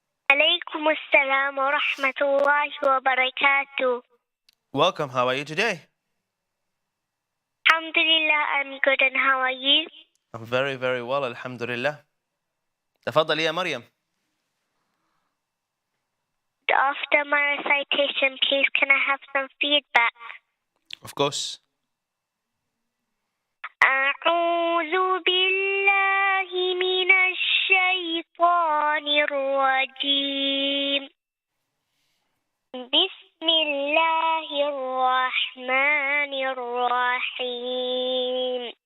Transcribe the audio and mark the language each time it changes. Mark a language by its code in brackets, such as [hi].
[ar] عليكم السلام ورحمة الله وبركاته. [en] Welcome, how are you today? Alhamdulillah, I'm good, and how are you? I'm very, very well, alhamdulillah. [ar] تفضل يا مريم. [en] After my recitation, please, can I have some feedback? Of course. [ar] أعوذ بالله من الشيطان الرجيم. بسم الله الرحمن الرحيم.